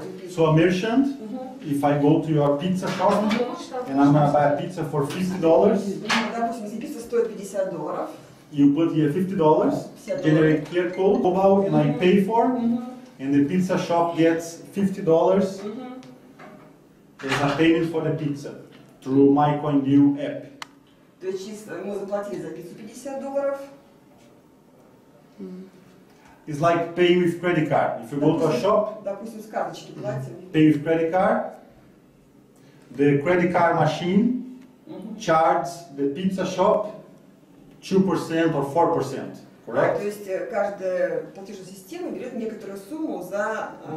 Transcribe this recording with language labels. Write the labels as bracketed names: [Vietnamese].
[English] So a merchant, if I go to your pizza shop and I'm gonna buy a pizza for $50, [Russian] Допустим, если пицца стоит $50, [English] you put here $50, generate QR code, mobile, and I pay for, and the pizza shop gets $50 as a payment for the pizza through my CoinDeal app. [Russian] то есть мы заплатили за пиццу $50. [English] It's like paying with credit card. If you go to a shop, [Russian] Допустим, с карточки платим. [English] pay with credit card, the credit card machine charges the pizza shop 2% or 4%, [Russian] То [English] correct? [Russian] есть каждая платежная система берет некоторую сумму за